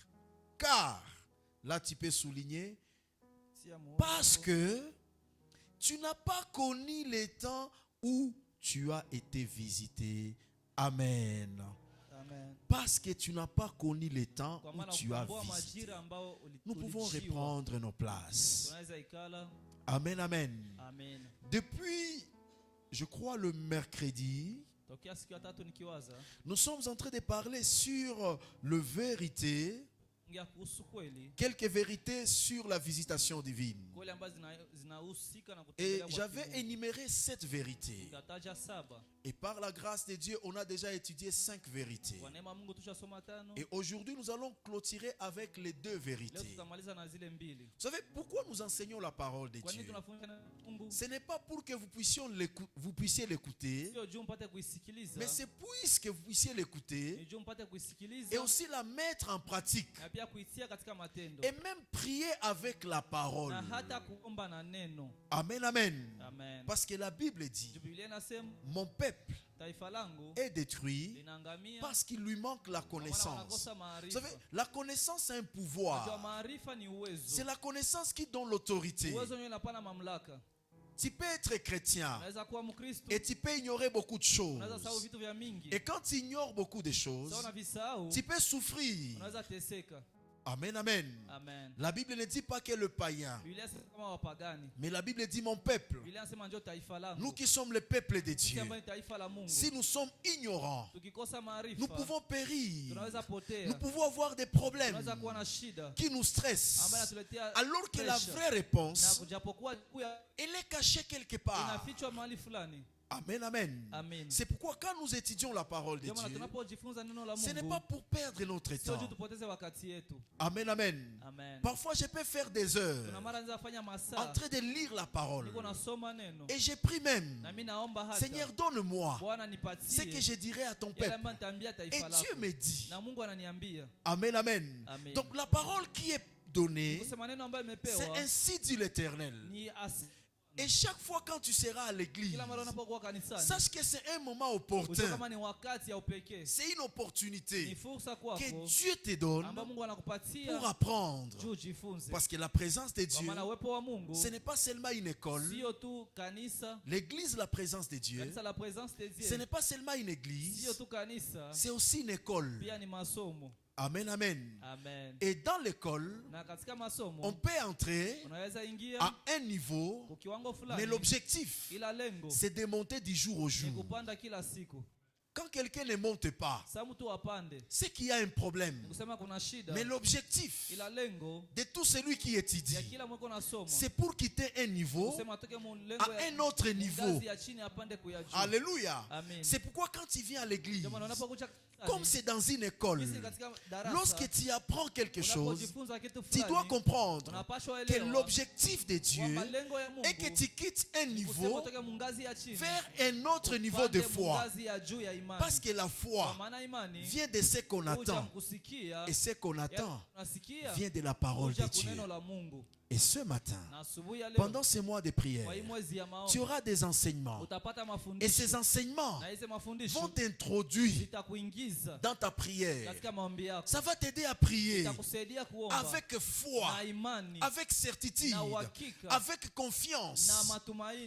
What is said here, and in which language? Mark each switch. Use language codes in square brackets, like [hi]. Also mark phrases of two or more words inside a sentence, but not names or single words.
[fr] Car, là tu peux souligner, parce que tu n'as pas connu les temps où tu as été visité. Amen. Amen. Parce que tu n'as pas connu le temps où tu as visité. Nous pouvons reprendre nos places. [sw] Tunaweza ikala. Amen, amen. Amen. [fr] Depuis, je crois, le mercredi, [sw] Tokea siku ya tatu nikiwaza, [fr] nous sommes en train de parler sur le vérité, [sw] ngia kuhusu kweli, [fr] quelques vérités sur la visitation divine. [sw] kweli ambazo zinahusika na [fr] Et [sw] kutembelea kwa [fr] j'avais [sw] Mungu. [fr] énuméré 7 vérités. [sw] Nikataja 7. [fr] Et par la grâce de Dieu, on a déjà étudié 5 vérités. [sw] Kwa neema ya Mungu tushasoma 5. [fr] Et aujourd'hui, nous allons clôturer avec les 2 [sw] Leo [fr] vérités. [sw] tutamaliza na zile 2. [fr] Vous savez pourquoi nous enseignons la parole de [sw] Kwa nini [fr] Dieu? [sw] tunafundisha na Mungu? [fr] Ce n'est pas pour que vous puissiez l'écouter, [sw] Sio juu mpate kuisikiliza. [fr] mais c'est puisque vous puissiez l'écouter [sw] Ni juu mpate kuisikiliza. [fr] et aussi la mettre en pratique. [sw] Na pia kuitia katika matendo. [fr] Et même prier avec la parole. [sw] Na hata kuomba na neno. Amen, amen. Amen. [fr] Parce que la Bible dit, [sw] Biblia inasema [fr] mon peuple [sw] taifa langu [fr] est détruit [sw] linaangamia [fr] parce qu'il lui manque la [sw] maana [fr] connaissance. [sw] wanakosa [fr] Vous [sw] maarifa. [fr] savez, la connaissance c'est un [sw] Unajua [fr] pouvoir. [sw] maarifa ni uwezo. [fr] C'est la connaissance qui donne l'autorité. [sw] Uwezo ndio unapana mamlaka. [fr] Tu peux être chrétien [sw] Unaweza kuwa Mkristo. [fr] et tu peux ignorer beaucoup de choses. [sw] Unaweza sahau vitu vya mingi. [fr] Et quand tu ignores beaucoup de choses, [sw] Sasa unavisahau. [fr] tu peux souffrir. [sw] Unaweza teseka. Amen, amen. Amen. [fr] La Bible ne dit pas que le païen, [sw] Biblia inasema kama wapagani. [fr] mais la Bible dit mon peuple. [sw] Biblia inasema ndio taifa langu. [fr] Nous qui sommes le peuple de [sw] Sisi [fr] Dieu, [sw] ambao ni taifa la Mungu. [fr] si nous sommes ignorants, [sw] Tukikosa maarifa, [fr] nous pouvons périr. [sw] tunaweza potea. [fr] Nous pouvons avoir des problèmes [sw] Tunaweza kuwa na shida [fr] qui nous stressent. [sw] ambayo inatuletea [fr] Alors que la [sw] pressure. [fr] vraie [sw] Na [fr] réponse, [sw] kujapokuwa [fr] elle est cachée quelque part. [sw] inafichwa mahali fulani. Amen, amen. Amen. [fr] C'est pourquoi quand nous étudions la parole de [sw] Ndio maana [fr] Dieu, [sw] tunapojifunza neno la [fr] ce n'est [sw] Mungu, [fr] pas pour perdre notre [sw] sio juu [fr] temps. [sw] tupoteze wakati yetu. Amen, amen. Amen. [fr] Parfois, je peux faire des [sw] Kuna [fr] heures [sw] mara naweza fanya [fr] en [sw] masaa [fr] train de lire la parole. [sw] niko nasoma neno. [fr] Et j'ai pris même, [sw] Na mimi naomba hata [fr] Seigneur, donne-moi [sw] Bwana [fr] ce [sw] nipatie [fr] que je dirai à ton [sw] yale [fr] peuple. [sw] ambayo nitaambia [fr] Et [sw] taifa lako. [fr] Dieu me dit, [sw] Na Mungu ananiambia. Amen, amen. Amen. [fr] Donc la parole qui est donnée, [sw] Kusema neno ambayo [fr] c'est [sw] nimepewa [fr] ainsi dit l'Éternel. [sw] ni [fr] Et chaque fois quand tu seras à l'église, [sw] kila mara unapokuwa kanisani. [fr] sache que c'est un moment [sw] Ujue [fr] opportun. [sw] kama ni wakati ya upekee. [fr] C'est une [sw] Ni [fr] opportunité [sw] fursa [fr] que [sw] kwako [fr] Dieu te donne [sw] ambayo Mungu anakupatia [fr] pour apprendre. [sw] juu ujifunze. [fr] Parce que la présence de [sw] Kwa [fr] Dieu, [sw] maana uwepo wa Mungu [fr] ce n'est pas seulement une école. [sw] sio tu kanisa, [fr] L'église, la présence de Dieu, [sw] kanisa la [fr] presence de ce Dieu. n'est pas seulement une [sw] Sio [fr] église, [sw] tu kanisa, [fr] c'est aussi une école. [sw] pia ni masomo. Amen, amen. Amen. [fr] Et dans l'école, [sw] Na katika [fr] on [sw] masomo [fr] peut entrer [sw] unaweza ingia [fr] à un niveau, [sw] kwa kiwango [fr] mais [sw] fulani, [fr] l'objectif, [sw] ila lengo [fr] c'est de monter du jour au [sw] ni [fr] jour. [sw] kupanda kila siku. [fr] Quand quelqu'un ne monte pas, [sw] Sasa mtu apande, [fr] c'est qu'il y a un problème. [sw] ni kusema kuna shida, [fr] Mais l'objectif [sw] ila lengo [fr] de tout celui qui [sw] ya [fr] étudie, [sw] kila mweko nasoma [fr] c'est pour quitter un niveau [sw] kusema atoke mu lengo [fr] à un autre niveau. [sw] ngazi ya chini apande kuya juu. Alléluia. Amen. [fr] C'est pourquoi quand tu viens à l'église, [sw] Ndio maana unapokuja [fr] comme c'est dans une école, [sw] sisi katika darasa, [fr] lorsque tu apprends quelque chose, [sw] unapojifunza kitu [fr] tu dois [sw] fulani, [fr] comprendre [sw] unapaswa [fr] que [sw] elewa [fr] l'objectif de Dieu [sw] kwamba lengo ya Mungu [fr] est que tu quittes un [sw] kusema [fr] niveau [sw] utoke mu ngazi ya chini [fr] vers un autre niveau de [sw] upande mu [fr] foi. [sw] ngazi ya juu ya imani. [fr] Parce que la [sw] Kwa [fr] foi [sw] maana imani [fr] vient de ce qu'on [sw] huja [fr] attend. [sw] mkusikia, [fr] Et ce qu'on [sw] ya [fr] attend [sw] unasikia [fr] vient de la parole de [sw] huja [fr] Dieu. [sw] kuneno la Mungu. [fr] Et ce matin, [sw] Na asubuhi ya leo [fr] pendant ces mois de prière, [sw] kwa hii mwezi ya [fr] tu [sw] maombi [fr] auras des enseignements. [sw] utapata [fr] Et [sw] mafundisho, [fr] ces enseignements [sw] na hizo [fr] vont [sw] mafundisho [fr] t'introduire [sw] zitakuingiza [fr] dans ta prière. [sw] katika maombi yako, [fr] Ça va t'aider à prier [sw] itakusaidia kuomba [fr] avec foi, [sw] na imani [fr] avec certitude, [sw] na uhakika [fr] avec confiance, [sw] na matumaini